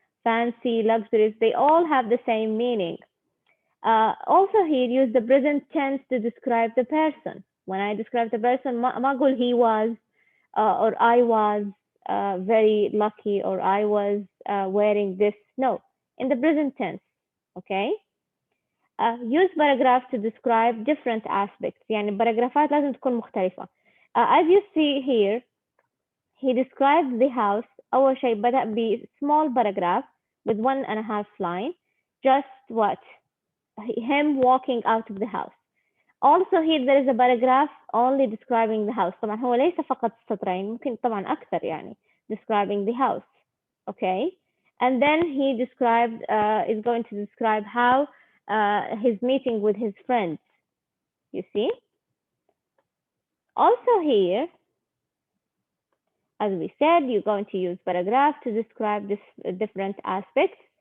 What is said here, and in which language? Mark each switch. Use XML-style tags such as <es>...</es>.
<en>Fancy, luxurious, they all have the same meaning. Also here, use the present tense to describe the person. When I describe the person,</en> <ar>ما أقول</ar> <en>he was or I was very lucky or I was wearing this. No, in the present tense. Okay. Use paragraph to describe different aspects.</en> <ar>يعني paragraphات لازم تكون مختلفة.</ar> <en>As you see here, he describes the house.</en> <ar>أول شيء بدأ ب</ar> <en>small paragraph with 1.5 line. Just what? Him walking out of the house. Also here there is a paragraph only describing the house.</en> <ar>طبعا هو ليس فقط سطرين، ممكن طبعا أكثر يعني</ar> <en>describing the house. Okay. And then he described is going to describe how his meeting with his friends. You see? Also here, as we said, you're going to use paragraph to describe this different aspects.</en>